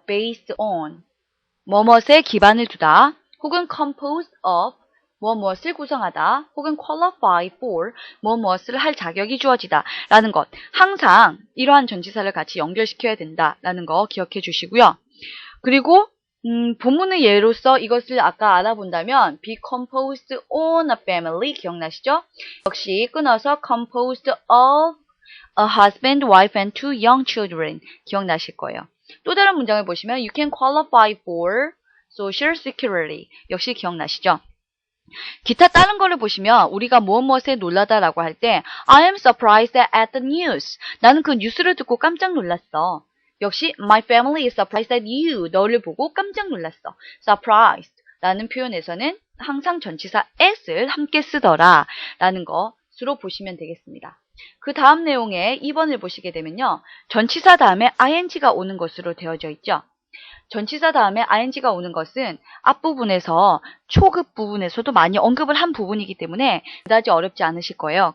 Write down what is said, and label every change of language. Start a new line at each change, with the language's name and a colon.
English: based on,
Korean: 뭐뭇에 기반을 두다, 혹은
English: composed of,
Korean: 무엇을 구성하다, 혹은
English: qualify for,
Korean: 무엇을 할 자격이 주어지다 라는 것. 항상 이러한 전치사를 같이 연결시켜야 된다 라는 거 기억해 주시고요. 그리고 본문의 예로서 이것을 아까 알아본다면
English: be composed on a family
Korean: 기억나시죠? 역시 끊어서
English: composed of a husband, wife and two young children
Korean: 기억나실 거예요. 또 다른 문장을 보시면
English: you can qualify for social security
Korean: 역시 기억나시죠? 기타 다른 거를 보시면 우리가 무엇에 놀라다라고 할 때
English: I am surprised at the news.
Korean: 나는 그 뉴스를 듣고 깜짝 놀랐어. 역시
English: my family is surprised at you.
Korean: 너를 보고 깜짝 놀랐어. surprised 라는 표현에서는 항상 전치사 as를 함께 쓰더라 라는 것으로 보시면 되겠습니다. 그 다음 내용에 2번을 보시게 되면요. 전치사 다음에 ing가 오는 것으로 되어져 있죠. 전치사 다음에 ing가 오는 것은 앞부분에서 초급 부분에서도 많이 언급을 한 부분이기 때문에 그다지 어렵지 않으실 거예요.